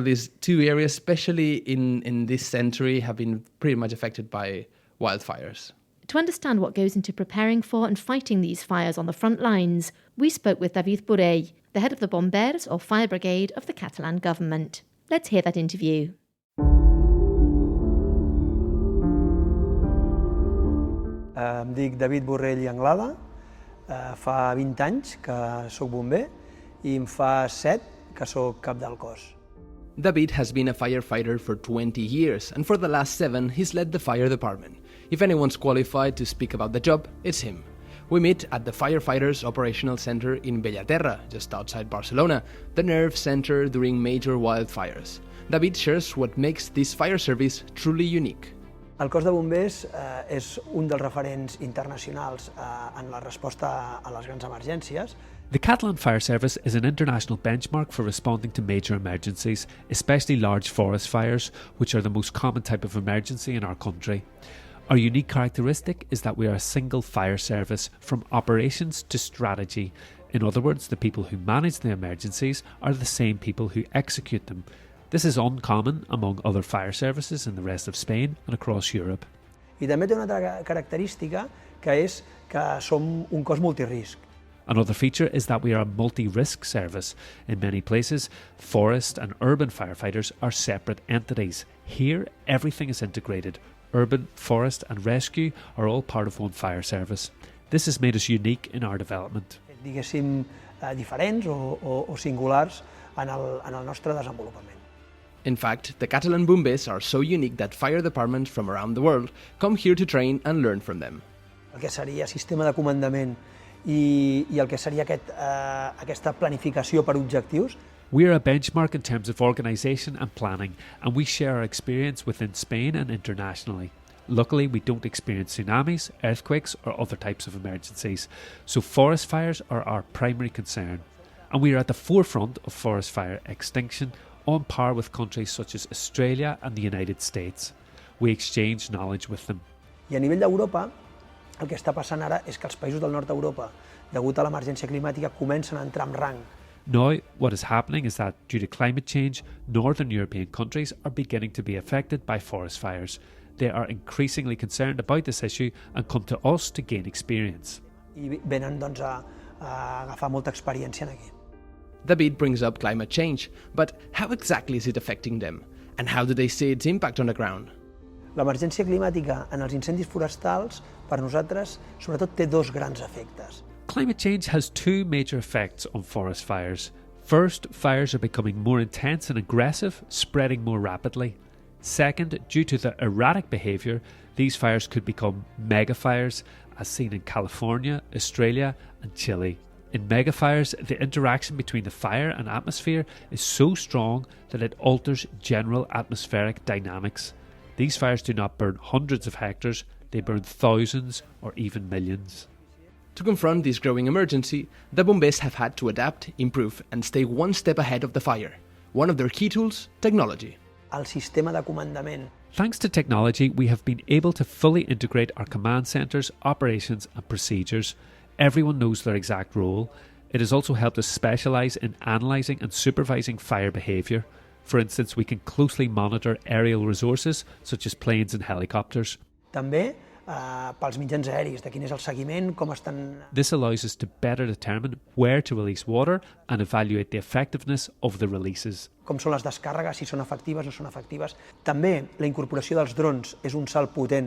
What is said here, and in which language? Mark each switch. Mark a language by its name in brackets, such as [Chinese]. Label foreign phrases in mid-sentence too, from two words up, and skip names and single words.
[English] These two areas, especially in this century, have been pretty much affected by wildfires. To understand what goes into preparing for and fighting these fires on the front lines, we spoke with David Borrell, the head of the Bombers or Fire Brigade of the Catalan government. Let's hear that interview. [Catalan] Em dic David Borrell i Anglada, fa 20 anys que soc bomber i em fa 7 que soc cap del cos. [English] David has been a firefighter for 20 years, and for the last 7, he's led the fire department. If anyone's qualified to speak about the job, it's him. We meet at the Firefighters Operational Center in Bellaterra, just outside Barcelona, the nerve center during major wildfires. David shares what makes this fire service truly unique. [Catalan] El cos de bombers és un dels referents internacionals en la resposta a les grans emergències. [English] The Catalan Fire Service is an international benchmark for responding to major emergencies, especially large forest fires, which are the most common type of emergency in our country. Our unique characteristic is that we are a single fire service from operations to strategy. In other words, the people who manage the emergencies are the same people who execute them. This is uncommon among other fire services in the rest of Spain and across Europe. [Catalan] I també té una altra característica que és que som un cos multirisc. [English] Another feature is that we are a multi-risk service. In many places, forest and urban firefighters are separate entities. Here, everything is integrated. Urban, forest and rescue are all part of one fire service. This has made us unique in our development. [Catalan] Diguéssim, diferents o singulars en el nostre desenvolupament. [English] In fact, the Catalan Bombers are so unique that fire departments from around the world come here to train and learn from them. [Catalan] El que seria sistema de comandament i el que seria aquesta planificació per objectius. [English] We are a benchmark in terms of organisation and planning, and we share our experience within Spain and internationally. Luckily, we don't experience tsunamis, earthquakes or other types of emergencies, so forest fires are our primary concern. And we are at the forefront of forest fire extinction, on par with countries such as Australia and the United States. We exchange knowledge with them. [Catalan] I a nivell d'Europa, el que està passant ara és que els països del nord d'Europa, degut a l'emergència climàtica, comencen a entrar en rang. [English] Now, what is happening is that due to climate change, northern European countries are beginning to be affected by forest fires. They are increasingly concerned about this issue and come to us to gain experience. [Catalan] I venen doncs, a agafar molta experiència en aquí. [English] David brings up climate change, but how exactly is it affecting them? And how do they see its impact on the ground? [Catalan] L'emergència climàtica en els incendis forestals, per nosaltres, sobretot té dos grans efectes. [English] Climate change has two major effects on forest fires. First, fires are becoming more intense and aggressive, spreading more rapidly. Second, due to the erratic behaviour, these fires could become megafires, as seen in California, Australia and Chile. In megafires, the interaction between the fire and atmosphere is so strong that it alters general atmospheric dynamics. These fires do not burn hundreds of hectares, they burn thousands or even millions. To confront this growing emergency, the Bombers have had to adapt, improve and stay one step ahead of the fire. One of their key tools, technology. [Catalan] El sistema de comandament. [English] Thanks to technology, we have been able to fully integrate our command centres, operations and procedures. Everyone knows their exact role. It has also helped us specialise in analysing and supervising fire behaviour. For instance, we can closely monitor aerial resources such as planes and helicopters. [Catalan] També pels mitjans aèris, de quin és el seguiment, com estan... [English] This allows us to better determine where to release water and evaluate the effectiveness of the releases. [Catalan] Com són les descàrregues, si són efectives o no són efectives. També la incorporació dels drons és un salt potent.